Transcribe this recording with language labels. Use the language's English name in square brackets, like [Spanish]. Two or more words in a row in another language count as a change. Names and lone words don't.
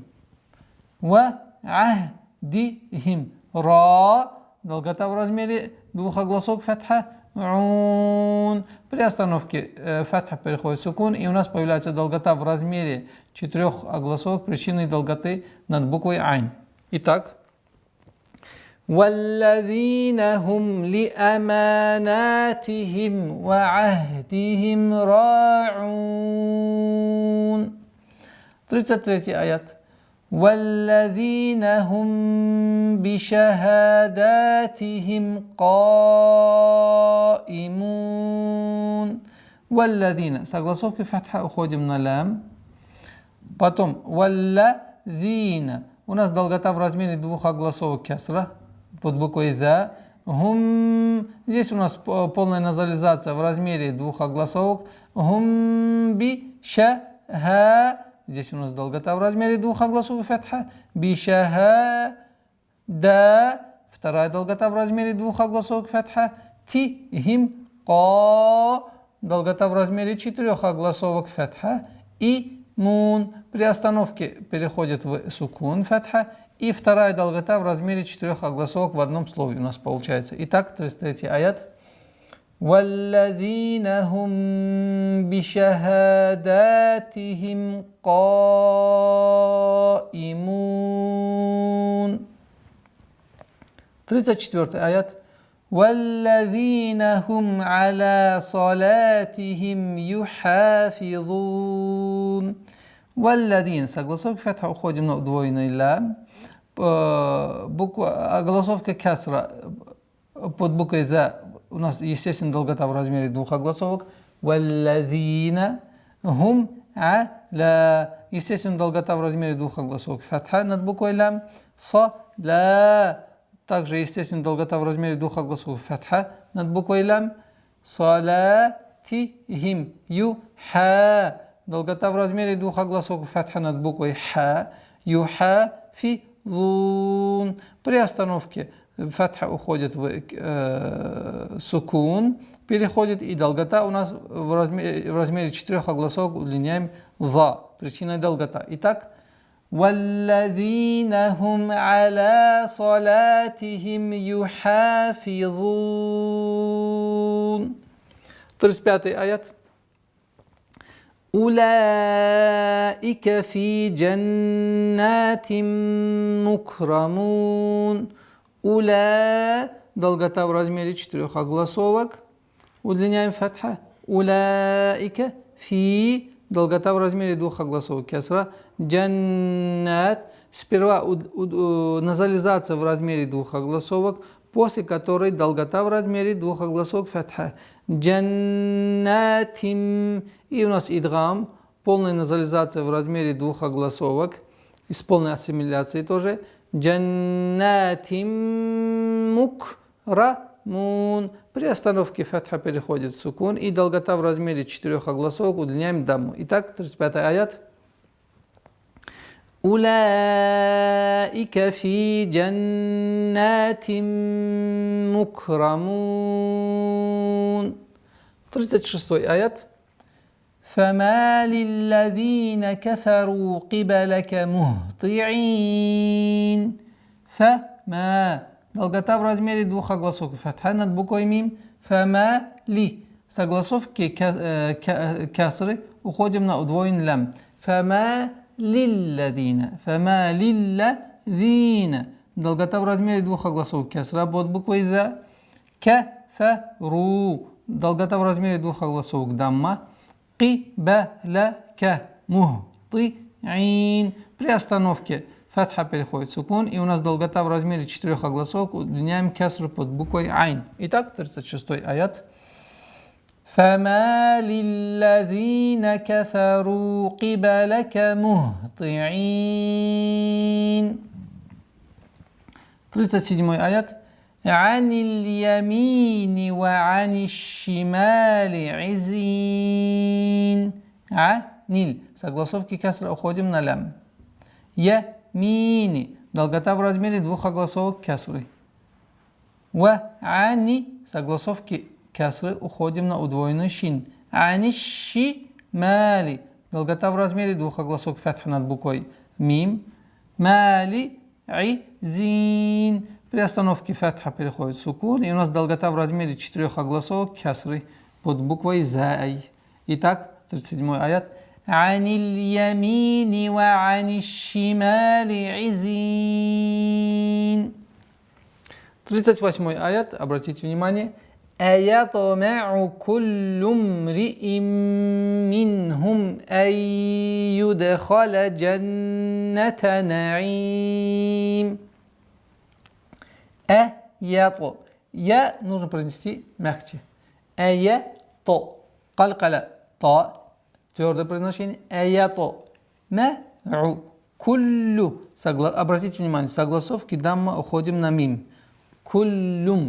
[Arabic] وَعَهْدِهِمْ. Ра. [Russian] Долгота в размере двух огласовок фатха. При остановке фатха переходит в сукун, и у нас появляется долгота в размере 4 огласовок причинной долготы над буквой айн. Итак, [Arabic] وَالَّذِينَ هُمْ لِأَمَانَاتِهِمْ وَعَهْدِهِمْ رَاعُونَ. [Russian] 33 аят. [Arabic] وَالَّذِينَ هُمْ بِشَهَادَاتِهِمْ قَائِمُونَ. [Russian] وَالَّذِينَ. Согласовки фатха, уходим на лям. Потом وَالَّذِينَ. У нас долгота в размере двух огласовок кесра под буквой «за». [Arabic] Хум. [Russian] Здесь у нас полная назализация в размере двух огласовок. [Arabic] هُمْ بِشَهَا. [Russian] Здесь у нас долгота в размере двух огласовок фатха. [Arabic] بِشَهَا دَا. [Russian] Вторая долгота в размере двух огласовок фатха. [Arabic] تِهِمْ قَا. [Russian] Долгота в размере 4 огласовок фатха. [Arabic] ئِ مُونَ. [Russian] При остановке переходит в сукун фатха. И вторая долгота в размере 4 огласовок в одном слове у нас получается. Итак, 33 аят. [Arabic] وَالَّذِينَ هُمْ بِشَهَادَاتِهِمْ قَائِمُونَ. [Russian] 34 аят. [Arabic] وَالَّذِينَ هُمْ عَلَى صَلَاتِهِمْ يُحَافِظُونَ. [Russian] وَالَّذِينَ. Согласовки фатха, уходим на удвоенный лям. Огласовка касра под буквой «за» у нас, естественно, долгота в размере двух огласовок. [Arabic] وَالَّذِينَ هُمْ عَلَى. [Russian] Естественно, долгота в размере двух огласовок фатха над буквой «лям». [Arabic] صَلَا. [Russian] Также, естественно, долгота в размере двух огласовок фатха над буквой «лям». [Arabic] صَلَاتِهِمْ юха. [Russian] Долгота в размере двух огласовок фатха над буквой «ха». [Arabic] юхафизун. [Russian] При остановке фатха уходит в сукун, переходит, и долгота у нас в размере 4 огласовок удлиняем «за». Причиной долгота. Итак, [Arabic] وَالَّذِينَ هُمْ عَلَى صَلَاتِهِمْ يُحَافِظُونَ. 35 аят. أُولَٰئِكَ فِي جَنَّاتٍ مُكْرَمُونَ. Уля. [Russian] Долгота в размере 4 огласовок. Удлиняем фатха. Уляика. [Arabic] Фи. [Russian] Долгота в размере 2 огласовок кесра. [Arabic] Джаннат. [Russian] Сперва назализация в размере 2 огласовок, после которой долгота в размере 2 огласовок фатха. Джаннатим. И у нас идгам. Полная назализация в размере 2 огласовок. И с полной ассимиляцией тоже. [Arabic] جَنَّاتٍ مُكْرَمُونَ. [Russian] При остановке фатха переходит в сукун, и долгота в размере 4 огласовок удлиняем дамму. Итак, 35 аят. [Arabic] أُولَٰئِكَ فِي جَنَّاتٍ مُكْرَمُونَ. [Russian] 36 аят. [Arabic] فَمَا لِلَّذِينَ كَفَرُوا قِبَلَكَ مُهْطِعِينَ. فَمَا. [Russian] Долгота в размере 2 огласовок фатха над буквой мим. [Arabic] فَمَا لِ. [Russian] Согласовки касры уходим на удвоен лям. [Arabic] فَمَا لِلَّذِينَ. فَمَا لِلَّذِينَ. [Russian] Долгота в размере 2 огласовок касра под буквой «за». [Arabic] كَفَرُوا. [Russian] Долгота в размере 2 огласовок дамма. [Arabic] قِبَلَكَ مُهْطِعِينَ. [Russian] При остановке фатха переходит в сукун, и у нас долгота в размере 4 огласовок удлиняем кесру под буквой айн. Итак, 36 аят. [Arabic] فَمَا لِلَّذِينَ كَفَرُوا قِبَلَكَ مُهْطِعِينَ. [Russian] 37 аят. [Arabic] عَنِ الْيَمِينِ وَعَنِ الشِّمَالِ عِزِينَ. Аниль. [Russian] Согласовки кесра уходим на лям. [Arabic] Ямини. [Russian] Долгота в размере двух огласовок кесры. [Arabic] وَعَنِ. [Russian] Согласовки кесры уходим на удвоенный шин. [Arabic] عَنِ الشِّمَالِ. [Russian] Долгота в размере двух огласовок фатха над буквой мим. [Arabic] مَالِ عِزِينَ. [Russian] При остановке фатха переходит в сукун, и у нас долгота в размере 4 огласовок кесры под буквой зай. Итак, 37 аят. [Arabic] عَنِ الْيَمِينِ وَعَنِ الشِّمَالِ عِزِينَ. [Russian] 38 аят, обратите внимание. [Arabic] أَيَطْمَعُ كُلُّ امْرِئٍ مِنْهُمْ أَنْ يُدْخَلَ جَنَّةَ نَعِيمٍ. Аято. [Russian] Я нужно произнести мягче. [Arabic] أَيَطْ قَلْقَلَة طَ. [Russian] Твердое произношение. [Arabic] أَيَطْ مَعُ. Куллю. [Russian] Обратите внимание, согласовки дамма уходим на мим. [Arabic] Куллюм.